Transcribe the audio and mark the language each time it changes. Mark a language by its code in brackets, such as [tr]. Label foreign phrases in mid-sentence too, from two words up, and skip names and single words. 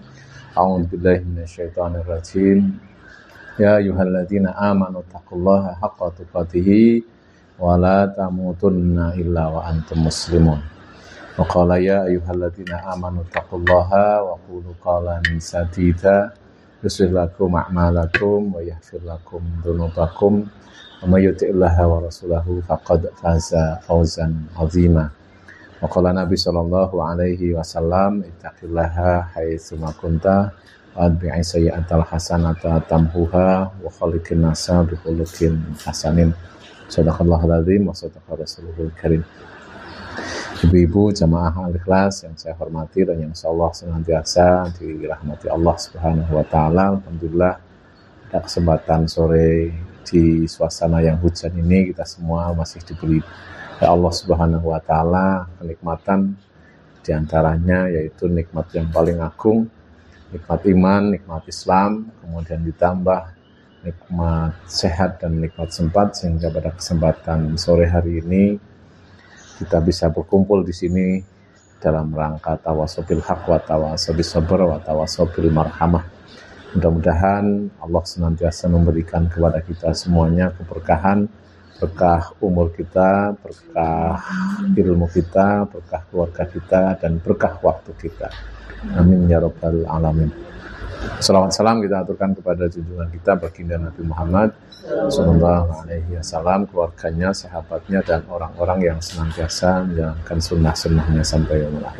[ar] أعوذ بالله من الشيطان الرجيم. يا أيها الذين آمنوا اتقوا الله حق تقاته ولا تموتن إلا وأنتم مسلمون. وقال يا أيها الذين آمنوا اتقوا الله وقولوا قولا سديدا يصلح لكم أعمالكم ويغفر لكم ذنوبكم ومن يطع الله ورسوله فقد فاز فوزا عظيما. وقال النبي صلى الله عليه وسلم اتق الله حيثما كنت وأتبع السيئة الحسنة تمحها وخالق الناس بخلق حسن. صدق الله العظيم وصدق الرسول الكريم. [id] Ibu-ibu jamaah al-ikhlas yang saya hormati dan yang insyaallah senantiasa dirahmati Allah [ar] سبحانه وتعالى. [id] Alhamdulillah pada kesempatan sore di suasana yang hujan ini kita semua masih diberi ya Allah [ar] سبحانه وتعالى [id] kenikmatan, diantaranya yaitu nikmat yang paling agung, nikmat iman, nikmat Islam, kemudian ditambah nikmat sehat dan nikmat sempat, sehingga pada kesempatan sore hari ini kita bisa berkumpul di sini dalam rangka [ar] تواصي بالحق وتواصي بالصبر وتواصي بالمرحمة. [id] Mudah-mudahan Allah senantiasa memberikan kepada kita semuanya keberkahan, berkah umur kita, berkah ilmu kita, berkah keluarga kita, dan berkah waktu kita. [ar] آمين يا رب العالمين. [id] Salawat salam kita aturkan kepada junjungan kita baginda Nabi Muhammad [ar] صلى الله عليه وسلم, [id] keluarganya, sahabatnya, dan orang-orang yang senantiasa menjalankan sunnah-sunnahnya sampai [ar] اليوم الآخر.